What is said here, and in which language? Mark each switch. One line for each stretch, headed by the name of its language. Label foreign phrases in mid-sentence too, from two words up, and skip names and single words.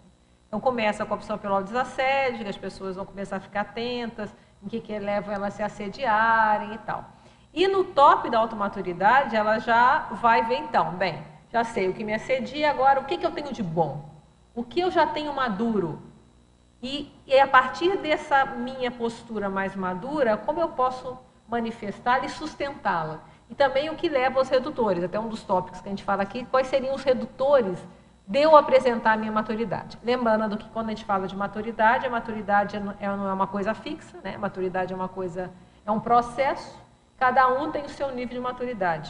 Portuguese: Então começa com a opção Pelotas Assédio, que as pessoas vão começar a ficar atentas, em que leva elas a se assediarem e tal. E no top da automaturidade, ela já vai ver então, bem, já sei o que me assedia, agora o que eu tenho de bom? O que eu já tenho maduro? E a partir dessa minha postura mais madura, como eu posso manifestá-la e sustentá-la? E também o que leva aos redutores, até um dos tópicos que a gente fala aqui, quais seriam os redutores de eu apresentar a minha maturidade. Lembrando que quando a gente fala de maturidade, a maturidade não é uma coisa fixa, né? A maturidade é um processo, cada um tem o seu nível de maturidade.